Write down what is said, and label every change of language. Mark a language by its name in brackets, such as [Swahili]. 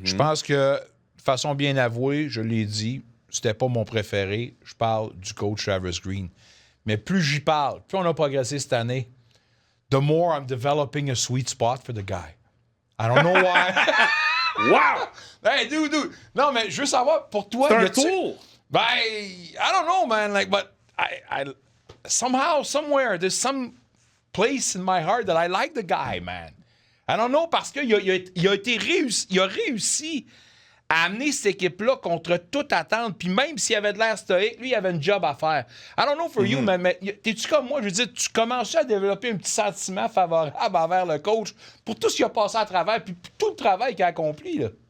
[French] Je pense que, de façon bien avouée, je l'ai dit, c'était pas mon préféré. Je parle du coach Travis Green. Mais plus j'y parle, plus on a progressé cette année, [English] the more I'm developing a sweet spot for the guy. I don't know why. Wow! Hey, dude. [French] Non, mais je veux savoir, pour toi... C'est un tour! [English] Ben, I don't know, man. Like, but I somehow, somewhere, there's some place in my heart that I like the guy, man. I don't know, [French] parce qu'il a réussi à amener cette équipe-là contre toute attente. Puis même s'il avait de l'air stoïque, lui, il avait un job à faire. [English] I don't know for you, [French] mais t'es-tu comme moi? Je veux dire, tu commences à développer un petit sentiment favorable envers le coach pour tout ce qu'il a passé à travers, puis pour tout le travail qu'il a accompli, là.